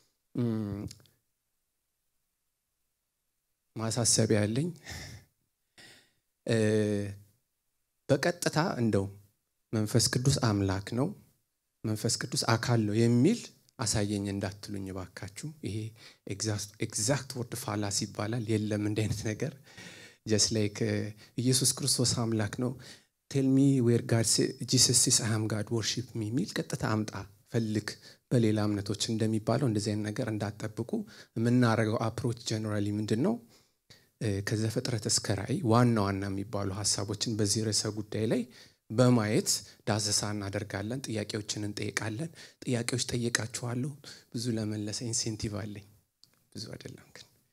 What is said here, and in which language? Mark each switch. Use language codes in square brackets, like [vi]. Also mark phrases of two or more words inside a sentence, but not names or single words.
[am] ማሳሰቢያ ያለኝ በቀጥታ እንደው መንፈስ ቅዱስ አምላክ ነው፣ መንፈስ ቅዱስ አካል ነው የሚል አሳየኝ እንዳትሉኝ ባካችሁ። ይሄ [en] exact word fallacy [am] ይባላል። የለም እንደ አይነት ነገር [en] just like [am] ኢየሱስ ክርስቶስ አምላክ ነው [en] tell me where God Jesus is I am God worship me [am] ሚል ቀጥታ አምጣ ፈልግ በሌላ እምነቶች እንደሚባለው እንደዚህ አይነት ነገር እንዳትጠብቁ። የምናረጋው [en] approach generally [am] ምንድነው? ከዘፍጥረት እስከ ራእይ ዋና የሚባሉ ሐሳቦችን በዚህ ርዕሰ ጉዳይ ላይ በማየት ዳሰሳ እናደርጋለን። ጥያቄዎችን እንጠይቃለን። ጥያቄዎች ጠይቃችኋለሁ። ብዙ ለመለሰ ኢንሴንቲቭ አለኝ። ብዙ አይደለም ግን